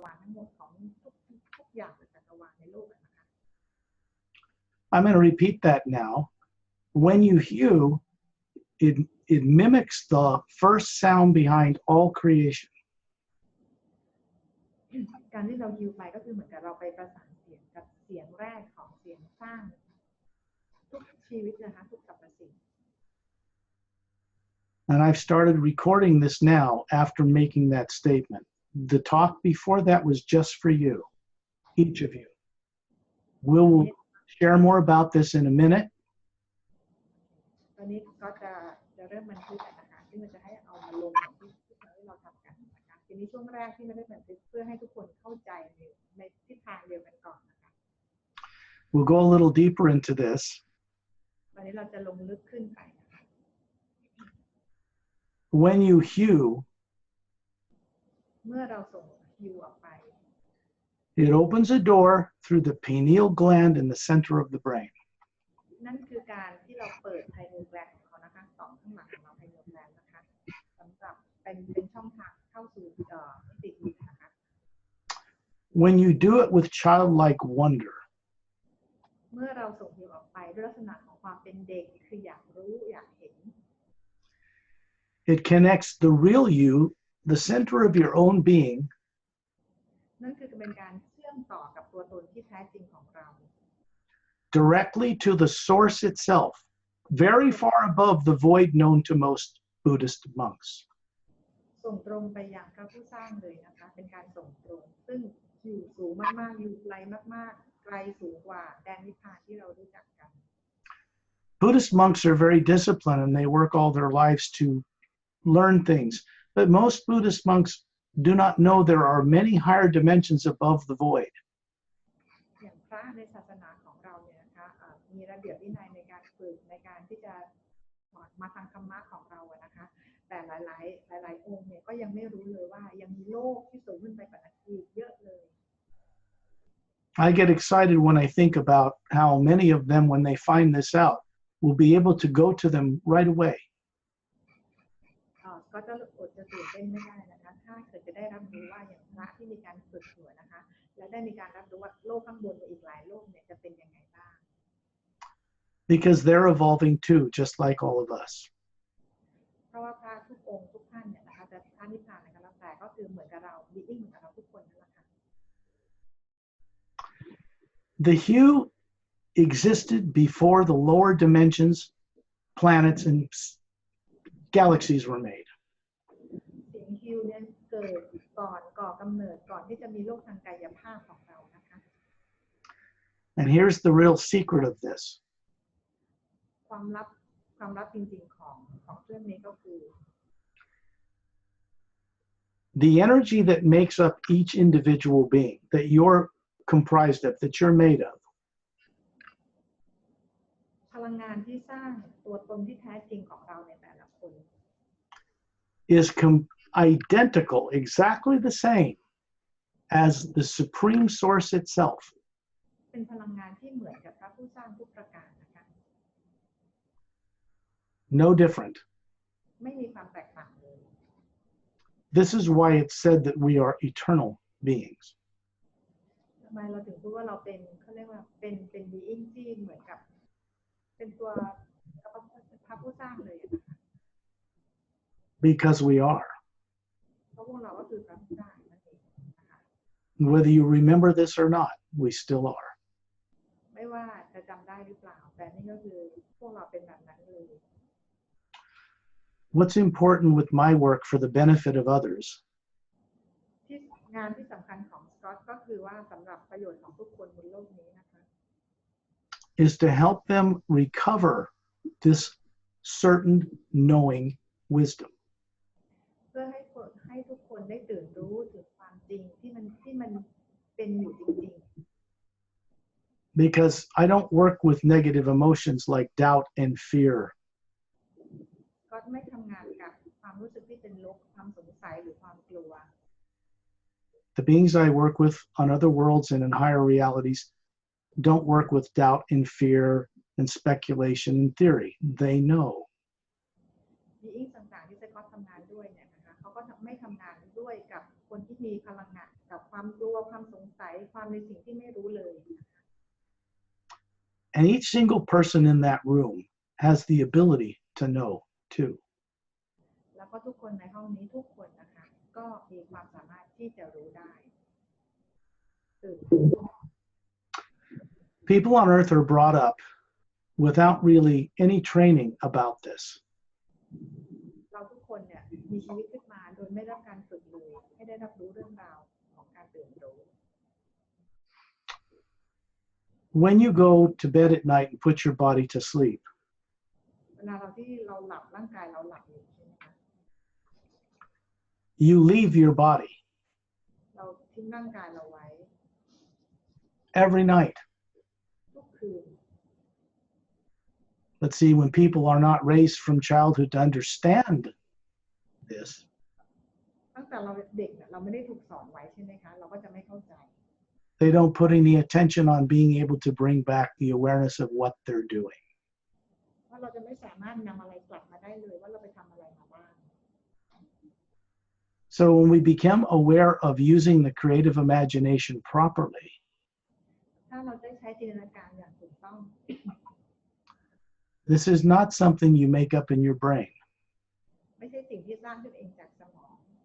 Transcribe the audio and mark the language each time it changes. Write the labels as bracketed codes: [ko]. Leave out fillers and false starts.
[th] วาลทั้งหมดของทุกอย่างในจักรวาลในโลกนะคะ [en] I'm going to repeat that now. When you hew, it mimics the first sound behind all creation. [th] การที่เราฮิวไปก็คือเหมือนกับเราไปประสานเสียงกับเสียงแรกของเสียงสร้างทุกชีวิตนะคะทุกสรรพสิ่ง [en] And I've started recording this now after making that statement. The talk before that was just for you, each of you. We'll share more about this in a minute. [th] ตอนนี้ก็จะเริ่มบันทึกนะคะที่มันจะให้เอามาลงที่เราทำกันนะคะทีนี้ช่วงแรกที่ไม่ได้บันทึกเพื่อให้ทุกคนเข้าใจในทิศทางเดียวกันก่อนนะคะ [en] We'll go a little deeper into this. [th] วันนี้เราจะลงลึกขึ้นไปนะคะ [en] When you hew, [th] เมื่อเราส่งฮิวออกไป [en] it opens a door through the pineal gland in the center of the brain. [th] นั่นคือการที่เราเปิดไพโนแกลนของเขานะคะต่อมข้างหลังของเราไพโนแกลนนะคะสำหรับเป็นช่องทางเข้าสู่มิติจิตนะคะ [en] When you do it with childlike wonder, [th] เมื่อเราส่งฮิวออกไปด้วยลักษณะของความเป็นเด็กคืออยากรู้อยากเห็น [en] it connects the real you, the center of your own being, [th] นั่นคือเป็นการเชื่อมต่อกับตัวตนที่แท้จริงของเรา [en] directly to the source itself, very far above the void known to most Buddhist monks. [th] ส่งตรงไปยังพระผู้สร้างเลยนะคะเป็นการส่งตรงซึ่งอยู่สูงมากๆอยู่ไกลมากๆไกลสูงกว่าแดนนิพพานที่เรารู้จักกัน [en] Buddhist monks are very disciplined and they work all their lives to learn things, but most Buddhist monks do not know there are many higher dimensions above the void. [th] อย่างพระในศาสนาของเราเนี่ยนะคะมีระเบียบวินัยในการฝึกในการที่จะมาทางธรรมะของเราอะนะคะแต่หลายองค์เนี่ยก็ยังไม่รู้เลยว่ายังมีโลกที่สูงขึ้นไปกว่านั้นอีกเยอะเลย [en] I get excited when I think about how many of them, when they find this out, will be able to go to them right away. [th] ก็จะอดจะตื่นเต้นไม่ได้นะคะถ้าเกิดจะได้รับรู้ว่าอย่างพระที่มีการฝึกอยู่นะคะและได้มีการรับรู้ว่าโลกข้างบนอีกหลายโลกเนี่ยจะเป็นยังไงบ้าง [en] Because they're evolving too, just like all of us. [th] เพราะว่าพระทุกองค์ทุกท่านเนี่ยนะคะแต่ท่านนิพพานนะคะแต่ก็คือเหมือนกับเราบีอิ้งเหมือนกับเราทุกคนนั่นแหละค่ะ [en] The hue existed before the lower dimensions, planets, and galaxies were made. [th] เสียงฮิวเนี่ยเกิดก่อกำเนิดก่อนที่จะมีโลกทางกายภาพของเรานะคะ [en] And here's the real secret of this. [th] ความลับจริงๆของเรื่องนี้ก็คือ [en] The energy that makes up each individual being that you're comprised of, that you're made of, [th] พลังงานที่สร้างตัวตนที่แท้จริงของเราในแต่ละคน [en] is identical, exactly the same as the supreme source itself. [th] เป็นพลังงานที่เหมือนกับพระผู้สร้างทุกประการนะคะ [en] No different. [th] ไม่มีความแตกต่างเลย [en] This is why it's said that we are eternal beings. [th] ทำไมเราถึงพูดว่าเราเป็นเขาเรียกว่าเป็นbeingที่เหมือนกับเป็นตัวพระผู้สร้างเลยนะคะ [en] Because we are. [th] เพราะพวกเราก็คือพระผู้สร้างนั่นเองนะคะ [en] Whether you remember this or not, we still are. [th] ไม่ว่าจะจำได้หรือเปล่าแต่นี่ก็คือพวกเราเป็นแบบนั้นเลย [en] What's important with my work for the benefit of others [th] ที่งานที่สำคัญของสกอตก็คือว่าสำหรับประโยชน์ของทุกคนบนโลกนี้นะคะ [en] is to help them recover this certain knowing wisdom. [th] เพื่อให้ทุกคนได้ตื่นรู้ถึงความจริงที่มันเป็นอยู่จริงๆ [en] Because I don't work with negative emotions like doubt and fear. [th] ก็ไม่ทำงานกับความรู้สึกที่เป็นลบความสงสัยหรือความกลัว [en] The beings I work with on other worlds and in higher realities don't work with doubt and fear and speculation and theory. They know. [th] มีอิงต่างๆที่สกอตทำงานด้วยเนี่ยนะคะเขาก็ไม่ทำงานด้วยกับคนที่มีพลังงาน กับความกลัวความสงสัยความในสิ่งที่ไม่รู้เลย [en] And each single person in that room has the ability to know too. [th] แล้วก็ทุกคนในห้องนี้ทุกคนนะคะก็มีความสามารถที่จะรู้ได้ [en] People on earth are brought up without really any training about this. [th] เราทุกคนเนี่ยมีชีวิตขึ้นมาโดยไม่ได้รับการฝึกเลยไม่ได้รับรู้เรื่องราวของการตื่นรู้ [en] When you go to bed at night and put your body to sleep, [th] เวลาเราที่เราหลับร่างกายเราหลับอยู่ใช่ไหมคะ [en] you leave your body [th] เราทิ้งร่างกายเราไว้ [en] every night. [th] ทุกคืน [en] Let's see, when people are not raised from childhood to understand this, [th] ตั้งแต่เราเด็กเนี่ยเราไม่ได้ถูกสอนไว้ใช่ไหมคะเราก็จะไม่เข้าใจ [en] they don't put any attention on being able to bring back the awareness of what they're doing. [th] ว่าเราจะไม่สามารถนำอะไรกลับมาได้เลยว่าเราไปทำอะไรมาบ้าง [en] So when we become aware of using the creative imagination properly, [th] ถ้าเราได้ใช้จินตนาการอย่างถูกต้อง [en] this is not something you make up in your brain. [th] ไม่ใช่สิ่งที่สร้างขึ้นเองจากสมอง